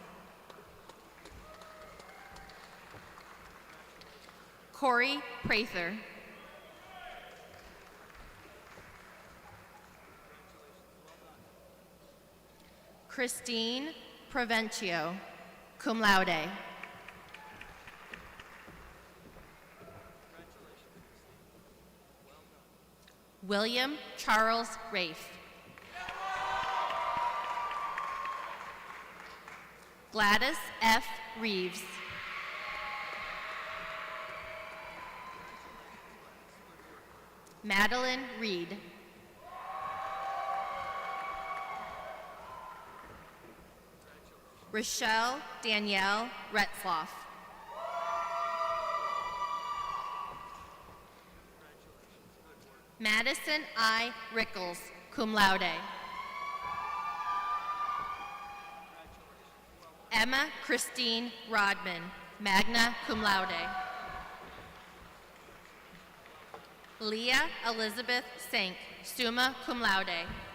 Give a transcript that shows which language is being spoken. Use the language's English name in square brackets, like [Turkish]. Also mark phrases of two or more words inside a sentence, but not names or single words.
[English] Corey Prather. Christine Provencio, [Latin] cum laude. [English] William Charles Rafe. Gladys F. Reeves. Madeline Reed. Rochelle Danielle Retzloff. Madison I. Rickles, [Latin] cum laude. [English] Emma Christine Rodman, [Latin] magna cum laude. [English] Leah Elizabeth Sank, [Latin] summa cum laude.